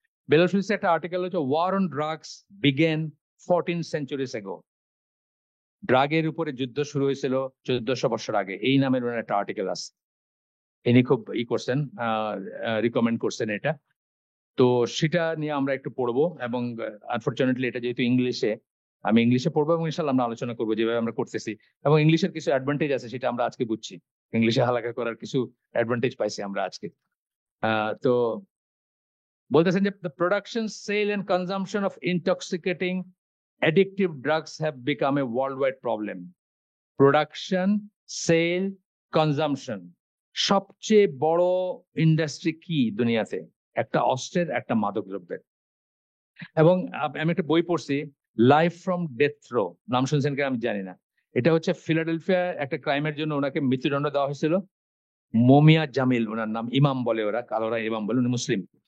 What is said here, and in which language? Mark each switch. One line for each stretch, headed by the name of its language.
Bangla: Belal Philips একটা article হচ্ছে war on drugs begin 14 centuries ago, ড্রাগের উপরে যুদ্ধ শুরু হয়েছিল 1400 বছর আগে, এই নামের ওনার একটা আর্টিকেল আছে, ইনি খুব করছেন, রিকমেন্ড করছেন এটা। তো সেটা নিয়ে আমরা একটু পড়বো, এবং আনফরচুনেটলি এটা যেহেতু ইংলিশে, আমি ইংলিশে পড়বো এবং ইনশাল্লাহ আমরা আলোচনা করবো যেভাবে আমরা করতেছি, এবং ইংলিশের কিছু অ্যাডভান্টেজ আছে সেটা আমরা আজকে বুঝছি, ইংলিশে হালাকা করার কিছু অ্যাডভান্টেজ পাইছি আমরা আজকে। তো বলতেছেন যে
English: the production, sale and consumption of intoxicating addictive drugs have become a worldwide problem.
Bangla: Production, sell, consumption, সবচেয়ে বড় ইন্ডাস্ট্রি কি দুনিয়াতে? একটা অস্ত্রের, একটা মাদক দ্রব্যের। এবং আমি একটা বই পড়ছি, লাইফ ফ্রম ডেথ রো, নাম শুনছেন কিনা আমি জানি না। এটা হচ্ছে ফিলাডেলফিয়া একটা ক্রাইমের জন্য ওনাকে মৃত্যুদণ্ড দেওয়া হয়েছিল, মোমিয়া জামিল ওনার নাম, ইমাম বলে ওরা, কালোরা ইমাম বলে, উনি মুসলিম।